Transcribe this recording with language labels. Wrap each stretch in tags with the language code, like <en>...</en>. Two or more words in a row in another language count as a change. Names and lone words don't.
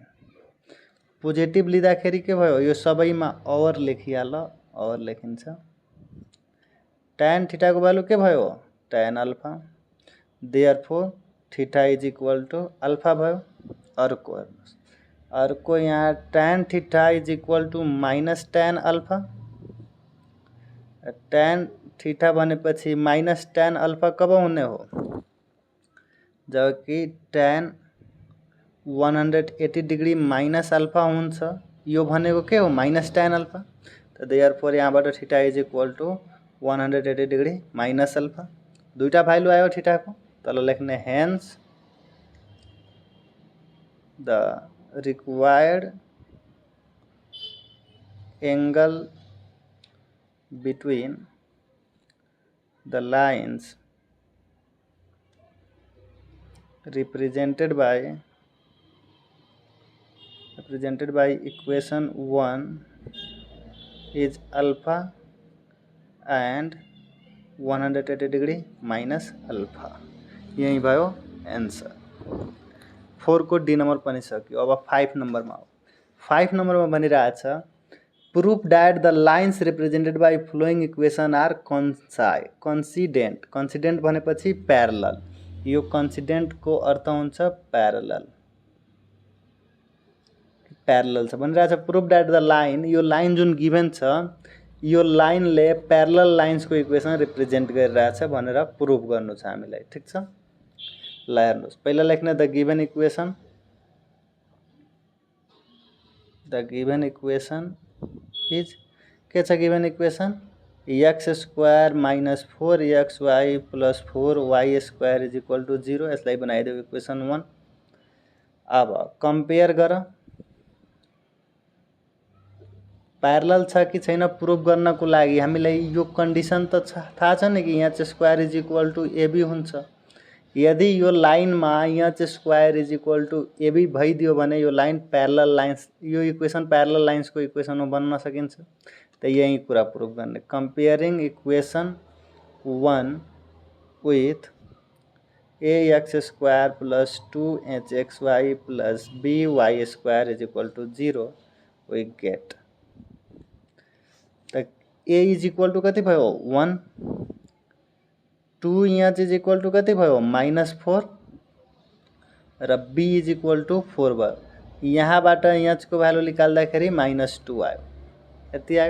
<ne>पोजिटिभ लिँदाखेरि के भयो यो सबैमा ओभर लेखिहाल, ओभर लेखिन्छ। tan थीटा को भ्यालु के भयो tan अल्फा, देयरफोर थीटा = अल्फा भयो। अर्को हेर्नुस्, अर्को यहाँ tan थीटा = माइनस tan अल्फा। tan थीटा भनेपछि माइनस tan अल्फा कब हुने हो जबकि tan 180 डिग्री माइनस अल्फा हुन्छ, यो भनेको के हो माइनस tan अल्फा। तो देयरफोर यहाँबाट थीटा = 180 डिग्री माइनस अल्फा। दुईटा भ्यालु आयो थीटा को, तल लेख्ने हेन्स</ne> <en>the required angle between the lines represented by equation 1 is alpha and 180 degree minus alpha।</en> <ne>यही भयो आंसर। 4 को डी नंबर पनि सक्यो। अब 5 नंबर में 5 नंबर में भनिरहेछ</ne> <en>prove that the lines represented by following equation are coincident.</en> <ne>कोइन्सिडेंट भनेपछि प्यारलल। यो कोइन्सिडेन्ट को अर्थ हुन्छ प्यारलल छ भनिरहेछ।</ne> <en>prove that the line,</en> <ne>यो लाइन जुन गिभन छ यो लाइनले</ne> <en>parallel lines</en> <ne>इक्वेसन रिप्रेजेन्ट गरिरहेछ भनेर प्रुभ गर्नु छ हामीलाई। ठिक छ, ल हेर्नुहोस् पहिला लेख्ने</ne> <en>the given equation. the given equation is</en> <ne>के छ</ne> <en>given equation? x square minus 4xy plus 4y square is equal to 0.</en> <ne>यसलाई बनाइदेऊ इक्वेसन 1। अब कम्पेयर गर प्यारलल छ कि छैन प्रुभ गर्नको लागि हामीलाई यो कन्डिसन त थाहा छ नि कि यहाँ चाहिँ</ne> <en>square is equal to ab</en> <ne>हुन्छ। यदि यो लाइनमा यहाँ चाहिँ</ne> <en>square is equal to ab</en> <ne>भइदियो भने यो लाइन</ne> <en>parallel lines,</en> <ne>यो इक्वेसन</ne> <en>parallel lines</en> <ne>इक्वेसनमा बन्न सकिन्छ। त यही कुरा प्रुभ गर्ने।</ne> <en>comparing equation 1 with ax square plus 2hxy plus by square is equal to 0 we get.</en> <ne>त a</ne> <en>is equal to</en> <ne>कति भयो 1, 2 यहाँ चाहिँ</ne> <en>is equal to</en> <ne>कति भयो -4 र b</ne> <en>is equal to</en> <ne>4 भयो। यहाँबाट यहाँको भ्यालु निकाल्दाखेरि -2 आयो, यति आयो।</ne>